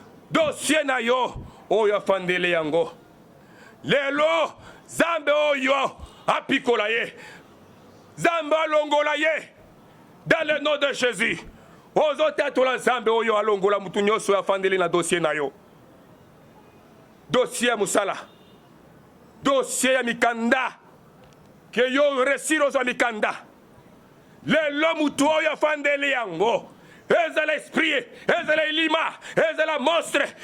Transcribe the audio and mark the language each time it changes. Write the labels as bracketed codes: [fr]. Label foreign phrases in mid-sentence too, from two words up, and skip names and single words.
[ln] Dossier na yo, oyo afandele yango. Lelo, Nzambe oyo apikola ye. Nzambe alongola ye. [fr] Dans le nom de Jésus. [ln] Ozotatola Nzambe oyo alongola mutu nyonso oyo afandele na dossier na yo. Dossier ya musala. Dossier ya mikanda. Ke yo resir ozwa mikanda. Lelo mutu oyo afandeli yango. Ezala esprit, ezala elima, ezala monstre.